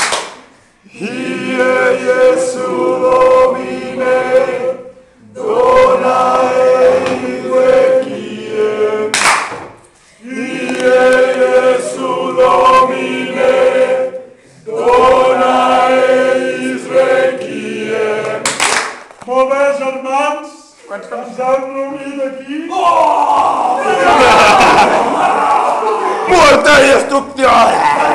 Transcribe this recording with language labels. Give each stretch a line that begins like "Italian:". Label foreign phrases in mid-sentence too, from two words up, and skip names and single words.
Latin: Iesu Domine, dona eis requiem. Iesu Domine, dona eis requiem.
Catalan: Molt bé, germans, ens hem reunit aquí.
Spanish: Muerte y destrucción.